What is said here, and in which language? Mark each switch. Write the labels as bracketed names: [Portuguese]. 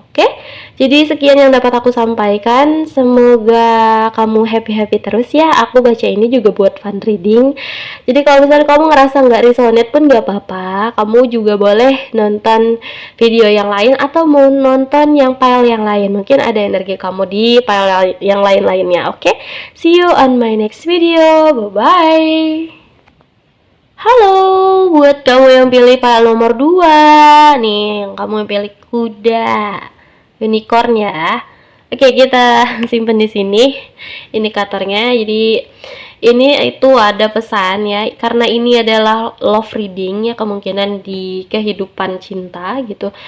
[Indonesian] Oke, jadi sekian yang dapat aku sampaikan. Semoga kamu happy-happy terus ya. Aku baca ini juga buat fun reading. Jadi kalau misalnya kamu ngerasa nggak resonate pun nggak apa-apa, kamu juga boleh nonton video yang lain atau mau nonton yang file yang lain. Mungkin ada energi kamu di file yang lain-lainnya. [English] Oke, see you on my next video. Bye-bye. [Indonesian] Halo, buat kamu yang pilih file nomor 2 nih, yang kamu yang pilih kuda unicorn ya. Oke, kita simpen di sini indikatornya. Jadi ini itu ada pesan ya, karena ini adalah love reading ya, kemungkinan di kehidupan cinta gitu.